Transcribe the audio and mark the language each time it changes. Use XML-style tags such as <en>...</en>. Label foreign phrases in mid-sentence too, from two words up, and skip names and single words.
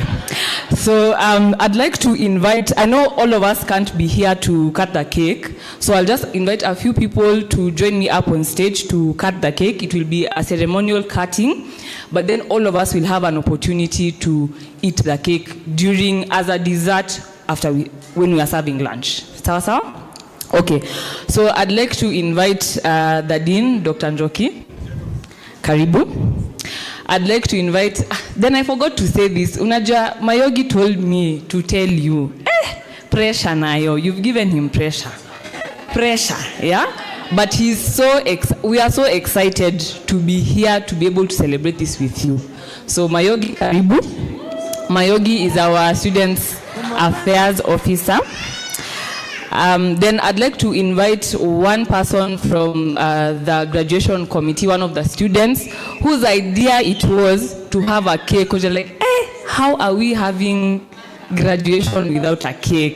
<en>So I'd like to invite, I know all of us can't be here to cut the cake, so I'll just invite a few people to join me up on stage to cut the cake. It will be a ceremonial cutting, but then all of us will have an opportunity to eat the cake as a dessert when we are serving lunch.</en> <sw>Sawa? Okay.</sw> <en>So I'd like to invite the Dean, Dr.</en> <sw>Njoki. Karibu.</sw> <en>I'd like to invite, then I forgot to say this. Unajua, Mayogi told me to tell you, pressure nayo, you've given him pressure. Pressure, yeah? But we are so excited to be here to be able to celebrate this with you. So Mayogi, karibu. Mayogi is our Students Affairs Officer. Then I'd like to invite one person from the graduation committee, one of the students, whose idea it was to have a cake. Because you're like, how are we having graduation without a cake?</en>